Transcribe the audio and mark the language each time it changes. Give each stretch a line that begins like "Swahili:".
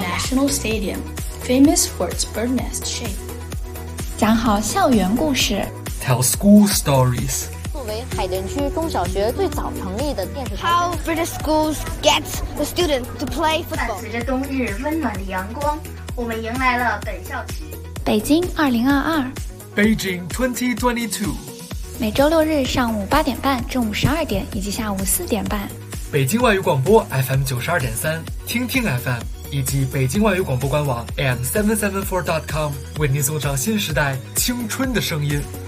English: The National Stadium, famous for its bird nest shape。
Chinese: 讲好校园故事。
English: Tell school stories。
Chinese: 作为海淀区中小学最早成立的电视。
English: How British schools get the students to play football。
Chinese: 伴随着冬日温暖的阳光，我们迎来了本校期。北京2022
English: Beijing 2022
Chinese: 每周六日上午8:30、中午12:00以及下午4:30，北京外语广播 FM92.3、听听 FM 以及北京外语广播官网 am774.com 为您送上新时代青春的声音。